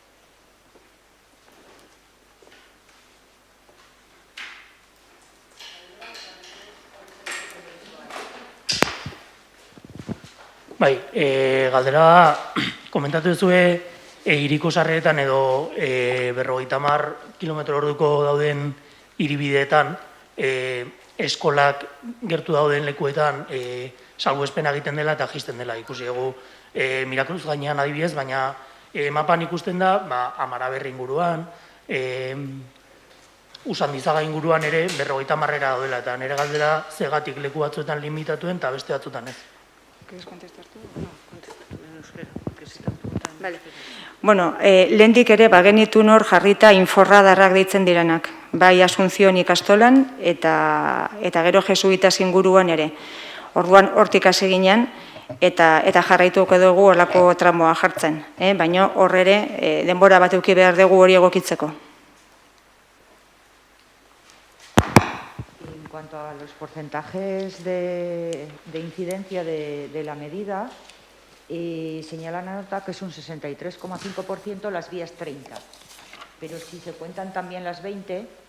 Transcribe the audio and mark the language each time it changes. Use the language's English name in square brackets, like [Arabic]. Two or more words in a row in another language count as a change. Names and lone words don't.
[Basque] Bai, galdera komentatu duzue hiriko sarreretan edo 50 kilometro orduko dauden hiribideetan eskolak gertu dauden lekuetan salbuespena egiten dela eta jaisten dela. Ikusi dugu Mirakruz gainean adibidez, baina mapan ikusten da 10 inguruan, Usandizaga inguruan ere 50 daudela, eta nire galdera zegatik leku batzuetan limitatuen eta beste batzuetan ez. [Spanish] ¿Quieres contestar tú? No, contesta tú en euskera, porque si te preguntan... Vale. [Basque] Bueno, lehendik ere bagenitu nor jarrita inforradarrak deitzen diranak, bai Asunción ikastolan eta gero jesuitas inguruan ere. Orduan hortik hasi ginen eta jarraituko dugu horlako tramoa jartzen, baina hor ere denbora bat eduki behar dugu hori egokitzeko. [Spanish] En cuanto a los porcentajes de incidencia de la medida, señala la nota que es un 63,5% las vías 30, pero si se cuentan también las 20,